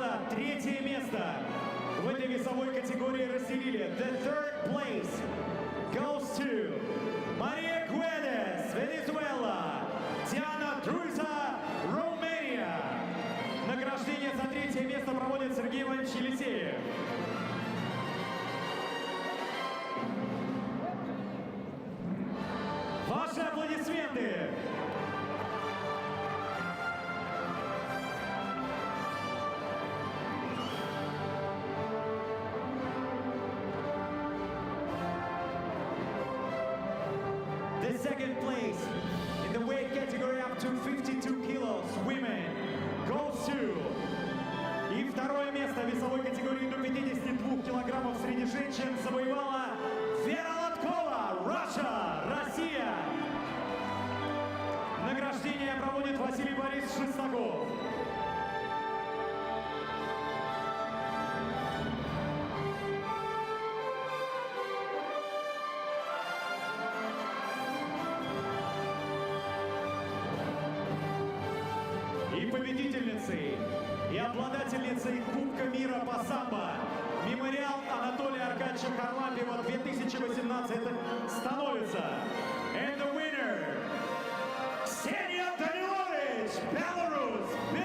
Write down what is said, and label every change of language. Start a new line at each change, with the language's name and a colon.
Russian: Третье место в этой весовой категории разделили.
English: The third place goes to Maria Guedes, Venezuela, Diana Druza, Romania.
Russian: Награждение за 3 Сергей Иванович Елисеев. Ваши аплодисменты.
English: The second place in the weight category up to 52 kilos women goes to...
Russian: И второе место в весовой категории до 52 килограммов среди женщин завоевала Вера Лоткова, Russia, Россия. Награждение проводит Василий Борисович Шестаков. И победительницей, и обладательницей Кубка мира по самбо «Мемориал» Анатолия Аркадьевича Харлампиева 2018 становится.
English: And the winner, Ксения Данилович, Беларусь.